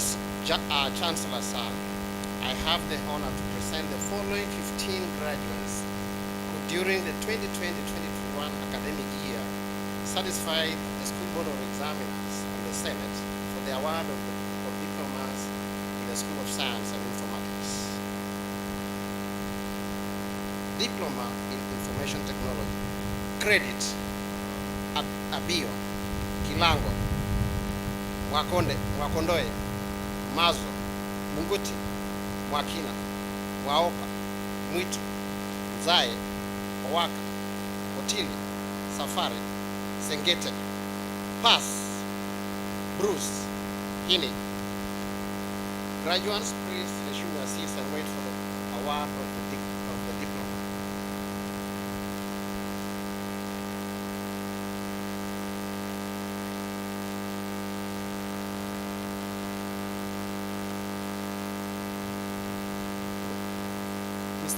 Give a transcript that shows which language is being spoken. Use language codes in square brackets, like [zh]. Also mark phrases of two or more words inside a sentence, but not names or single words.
[en] Chancellor, sir, I have the honor to present the following 15 graduates who during the 2020-2021 academic year satisfied the School Board of Examiners and the Senate for the award of diplomas in the School of Science and Informatics. Diploma in Information Technology. Credit, Abio, Kilango, Wakondoe, Mazo, Munguti, Mwakina, Waoka, Mwitu, Zae, Owaka, Otili, Safari, Sengete, Pass, Bruce, Hini. Graduates, please resume your seats and wait for the award of the diploma. Mr.